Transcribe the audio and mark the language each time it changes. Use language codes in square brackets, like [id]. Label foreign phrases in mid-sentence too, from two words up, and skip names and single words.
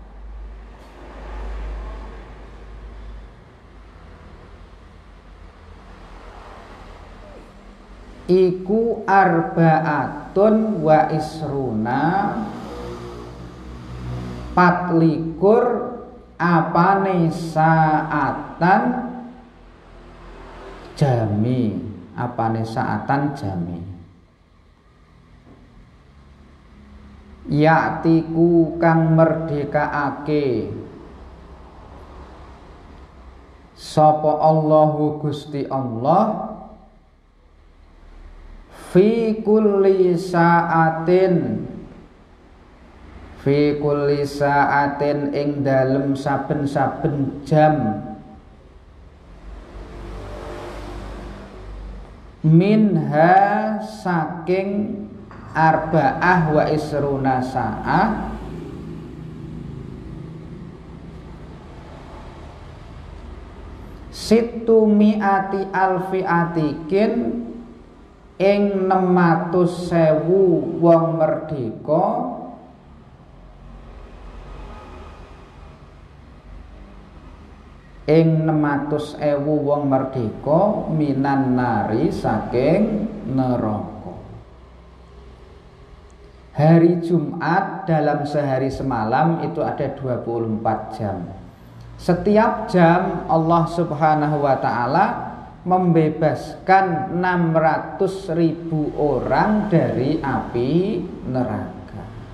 [jv] iku [ar] أربعة وعشرون, [jv] patlikur apane [ar] ساعة جامع, [jv] apane [ar] ساعة جامع. [jv] Ya'tiku kang merdekaake sapa Allahu Gusti Allah [ar] في كل ساعة, في كل ساعة [jv] ing dalem saben-saben jam, minha saking [ar] أربعة وعشرون ساعة, ست مائة ألف عتيق [jv] ing 600.000 wong merdeka, ing 600.000 wong merdeka [ar] من النار [jv] saking neraka. [id] Hari Jumat dalam sehari semalam itu ada 24 jam. Setiap jam Allah [ar] سبحانه وتعالى [id] membebaskan 600.000 orang dari api neraka.